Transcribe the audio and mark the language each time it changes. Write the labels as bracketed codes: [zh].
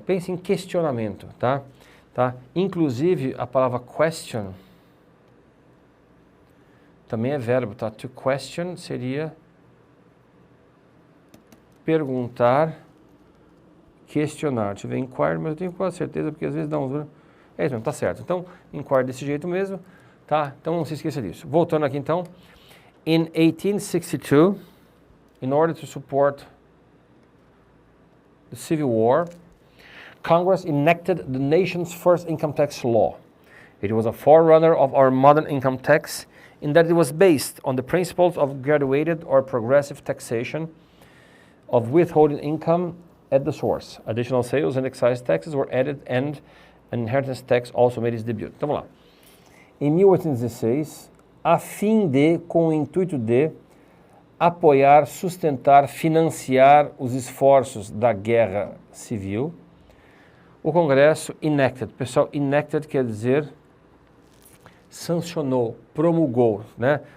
[pt] Pense em questionamento, tá? Inclusive, a palavra question também é verbo, tá? To question seria perguntar, questionar. Deixa eu ver, inquire, mas eu tenho quase certeza, porque às vezes dá uns... É isso mesmo, tá certo. Então, inquire desse jeito mesmo, tá? Então, não se esqueça disso. Voltando aqui, então. [en] In 1862, in order to support the Civil War, Congress enacted the nation's first income tax law. It was a forerunner of our modern income tax in that it was based on the principles of graduated or progressive taxation of withholding income at the source. Additional sales and excise taxes were added and an inheritance tax also made its debut. [pt] Então vamos lá. Em 1816, a fim de, com o intuito de, apoiar, sustentar, financiar os esforços da guerra civil, o Congresso enacted. Pessoal, enacted quer dizer sancionou, promulgou, né?